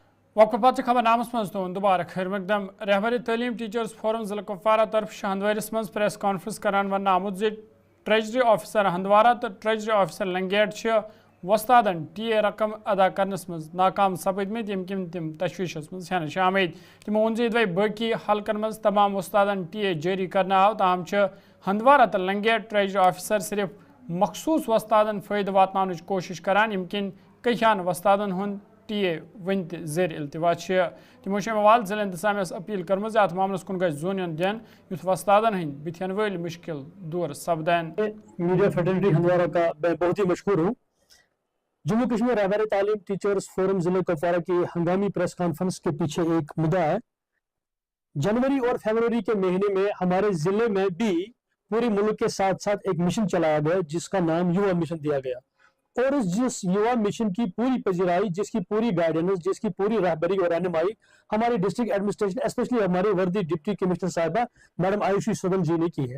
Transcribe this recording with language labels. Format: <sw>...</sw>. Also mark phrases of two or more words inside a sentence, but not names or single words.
<ks>वक्फ पत खबर नामस मज तुन दोबारा खैर मकदम रहबर तालीम टीचर्स फोरम जिला कुपवारा तरफ हंदवारिस मज</ks> <en>press conference</en> <ks>करान वन आमुत जे ट्रेजरी ऑफिसर हंदवारा तो ट्रेजरी ऑफिसर लंगेट वस्तादन टी ए रकम अदा करनस मज नाकाम सपदमित यम किन तिम तशवीशस मज हेन आमद तिमो वोन जे बाकी हलकन मज तमाम वस्तादन टी ए जारी करना आव ताहम हंदवारा तो लंगेट</ks> <en>treasury officer</en> <ks>सिर्फ मखसूस वस्तादन फ़ायदे वातनानुच कोशिश करान यम किन कईहान वस्तादन हुन टी ए वन जेर इल्तवा तमो अवाल जिला इंतजामिया अपील कर्म अत मामलस कुन गई जोन दिन युथ वस्तादन हंद बिथन वल मुश्किल दूर सपदैन।</ks> <hi>मीडिया फेडरेटी हंदवारा का मैं बहुत ही मशहूर हूँ। जम्मू कश्मीर रहबर तालीम टीचर्स फोरम जिले कुपवारा की हंगामी</hi> <en>press conference</en> <hi>के पीछे एक मुद्दा है। जनवरी और फरवरी के महीने में हमारे जिले में भी पूरे मुल्क के साथ साथ एक मिशन चलाया गया जिसका नाम युवा मिशन दिया गया और जिस युवा मिशन की पूरी पजीराई, जिसकी पूरी गाइडेंस, जिसकी पूरी रहबरी और रहनुमाई हमारी</hi> <en>district administration specially</en> <hi>हमारी वर्दी</hi> <en>deputy commissioner</en> <hi>साहिबा मैडम आयुषी सदन जी ने की है।</hi>